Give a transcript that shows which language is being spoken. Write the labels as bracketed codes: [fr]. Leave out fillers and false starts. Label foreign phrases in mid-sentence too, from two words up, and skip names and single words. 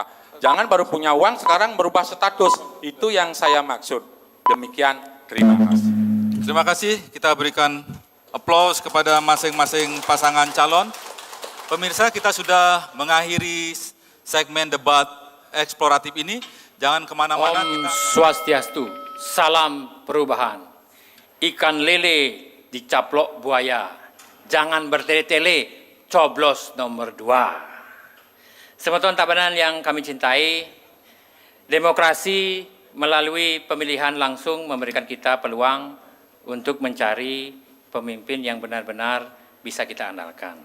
[id] Jangan baru punya uang sekarang berubah status. Itu yang saya maksud. Demikian, terima kasih. Terima kasih, kita berikan aplaus kepada masing-masing pasangan calon. Pemirsa, kita sudah mengakhiri segmen debat eksploratif ini. Jangan kemana-mana. [ban] Om Swastiastu, salam perubahan. [id] Ikan lele dicaplok buaya, jangan bertele-tele, coblos nomor 2. Teman-teman Tabanan yang kami cintai, demokrasi melalui pemilihan langsung memberikan kita peluang untuk mencari pemimpin yang benar-benar bisa kita andalkan.